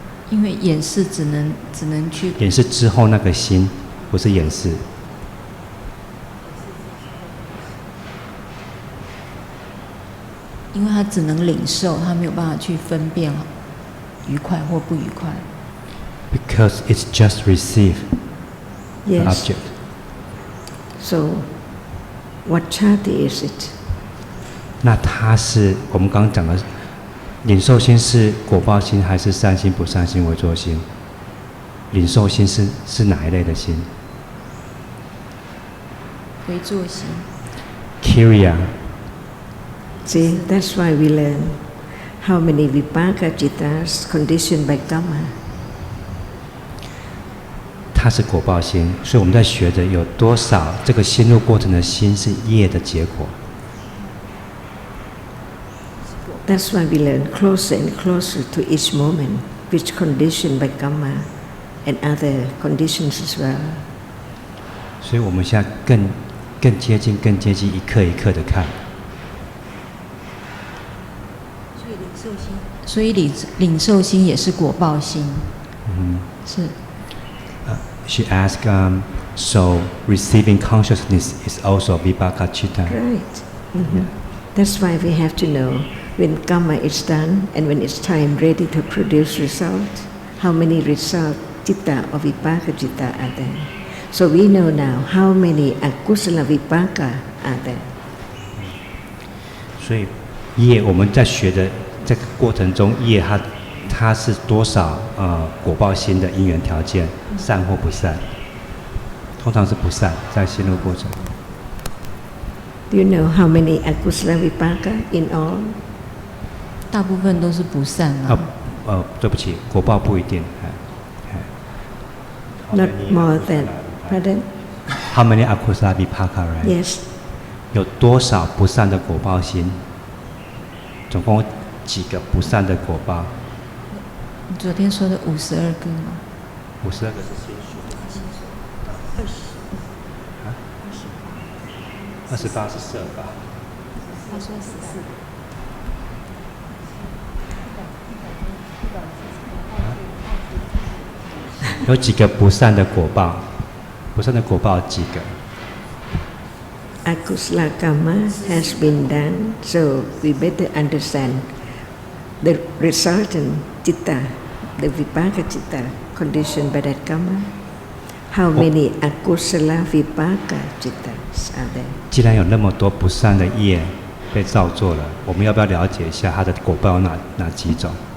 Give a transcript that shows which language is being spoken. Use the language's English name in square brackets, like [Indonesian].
[Chinese] 因为演示只能去演示之后那个心，不是演示。因为他只能领受，他没有办法去分辨愉快或不愉快。 [English] Because it's just receive the Yes. object. So, what chati is it? [Chinese] 那它是我们刚刚讲的领受心是果报心还是善心不善心为作心？领受心是哪一类的心？为作心。 [English] Kriya. See, that's why we learn how many vipaka cittas conditioned by karma. [Chinese] 它是果报心，所以我们在学着有多少这个心入过程的心是业的结果。 [English] That's why we learn closer and closer to each moment, which conditioned by karma and other conditions as well. [Chinese] 所以我们现在更接近，一刻一刻的看。所以领受心也是果报心。是。 [English] She asked, so receiving consciousness is also vipaka citta. Right. That's why we have to know when karma is done and when it's time ready to produce result, how many result citta or vipaka citta are there. So we know now how many akusala vipaka are there. [Chinese] 所以业我们在学的这个过程中，业它是多少果报心的因缘条件，善或不善？通常是不善，在心路过程。 [English] Do you know how many akusala vipaka in all? [Chinese] 大部分都是不善啊。对不起，果报不一定。 [English] Not more than, pardon? How many akusala vipaka, right? Yes. [Chinese] 有多少不善的果报心？总共有几个不善的果报？你昨天说的52个吗 52个是心数。 28是色法。他说14。有几个不善的果报？不善的果报有几个？ [English] Akusala karma has been done, so we better understand the resultant citta, the vipaka citta conditioned by that karma. How many akusala vipaka cittas are there? [Chinese] 既然有那么多不善的业被造作了，我们要不要了解一下它的果报有哪几种？